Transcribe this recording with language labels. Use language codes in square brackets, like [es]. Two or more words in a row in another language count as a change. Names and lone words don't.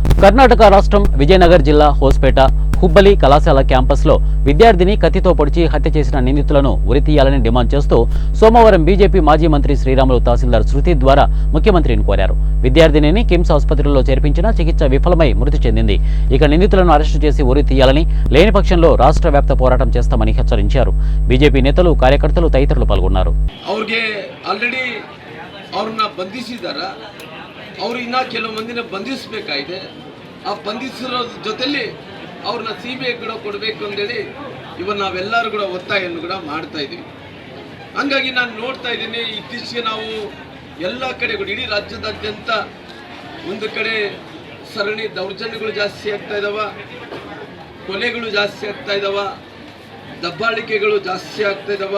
[te] కర్ణాటక రాష్ట్రం విజయనగర్ జిల్లా హోస్పేట హుబ్బలి కళాశాల క్యాంపస్లో విద్యార్థిని కత్తితో పొడిచి హత్య చేసిన నిందితులను ఉరితీయాలని డిమాండ్ చేస్తూ సోమవారం బీజేపీ మాజీ మంత్రి శ్రీరాములు తహసీల్దార్ శృతి ద్వారా ముఖ్యమంత్రిని కోరారు. విద్యార్థినిని కిమ్స్ ఆసుపత్రిలో చేర్పించిన చికిత్స విఫలమై మృతి చెందింది. ఇక నిందితులను అరెస్టు చేసి ఉరి తీయాలని, లేని పక్షంలో రాష్ట్ర వ్యాప్త పోరాటం చేస్తామని హెచ్చరించారు. బీజేపీ నేతలు, కార్యకర్తలు తదితరులు పాల్గొన్నారు. [kn] ಅವರು ಇನ್ನ ಕೆಲವು ಮಂದಿನ ಬಂಧಿಸಬೇಕಾಗಿದೆ. ಆ ಬಂಧಿಸಿರೋ ಜೊತೆಲಿ ಅವ್ರನ್ನ CBI ಕೂಡ ಕೊಡಬೇಕು ಅಂತೇಳಿ ಇವತ್ತು ನಾವೆಲ್ಲರೂ ಕೂಡ ಒತ್ತಾಯವನ್ನು ಕೂಡ ಮಾಡ್ತಾ ಇದ್ದೀವಿ. ಹಂಗಾಗಿ ನಾನು ನೋಡ್ತಾ ಇದ್ದೀನಿ, ಇತ್ತೀಚೆಗೆ ನಾವು ಎಲ್ಲ ಕಡೆ ಕೂಡ ಇಡೀ ರಾಜ್ಯದಾದ್ಯಂತ ಒಂದು ಕಡೆ ಸರಣಿ ದೌರ್ಜನ್ಯಗಳು ಜಾಸ್ತಿ ಆಗ್ತಾ ಇದ್ದಾವ, ಕೊಲೆಗಳು ಜಾಸ್ತಿ ಆಗ್ತಾ ಇದ್ದಾವ, ದಬ್ಬಾಳಿಕೆಗಳು ಜಾಸ್ತಿ ಆಗ್ತಾ ಇದ್ದಾವ.